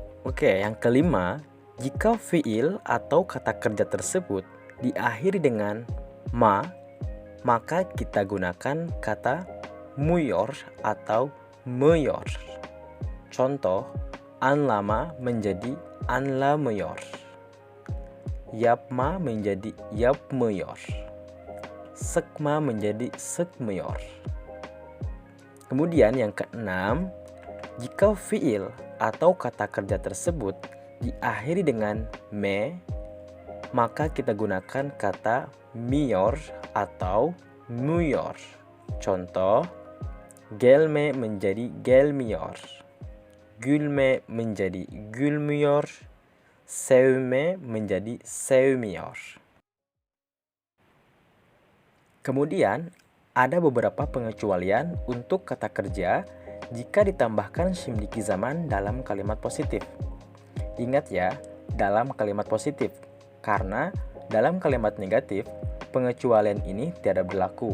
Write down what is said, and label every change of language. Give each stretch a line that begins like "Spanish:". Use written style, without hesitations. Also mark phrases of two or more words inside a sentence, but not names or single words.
Indonesian: Oke, yang kelima, jika fiil atau kata kerja tersebut diakhiri dengan ma, maka kita gunakan kata muyor atau meyor. Contoh, anlama menjadi anlamıyor. Yapma menjadi yapmıyor. Sekma menjadi sekmıyor. Kemudian yang keenam, jika fiil atau kata kerja tersebut diakhiri dengan me, maka kita gunakan kata miyor atau muyor. Contoh, gelme menjadi gelmiyor. Gülme menjadi gülmüyor. Sevme menjadi sevmiyor. Kemudian, ada beberapa pengecualian untuk kata kerja jika ditambahkan
Turkish: shimdiki zaman
Indonesian: dalam kalimat positif. Ingat ya, dalam kalimat positif, karena dalam kalimat negatif, pengecualian ini tidak berlaku.